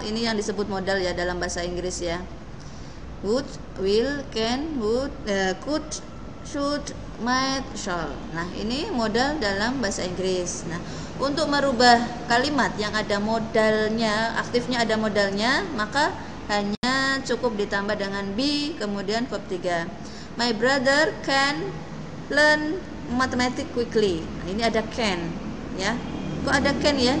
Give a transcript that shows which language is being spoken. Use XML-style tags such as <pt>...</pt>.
<id>Ini yang disebut modal ya dalam bahasa Inggris ya.</id> <en>Would, will, can, would, could, should, might, shall.</en> <id>Nah, ini modal dalam bahasa Inggris. Nah, untuk merubah kalimat yang ada modalnya, aktifnya ada modalnya, maka hanya cukup ditambah dengan be kemudian verb 3.</id> <en>My brother can learn mathematics quickly.</en> <id>Nah, ini ada can. ya. Kok ada can ya?</id>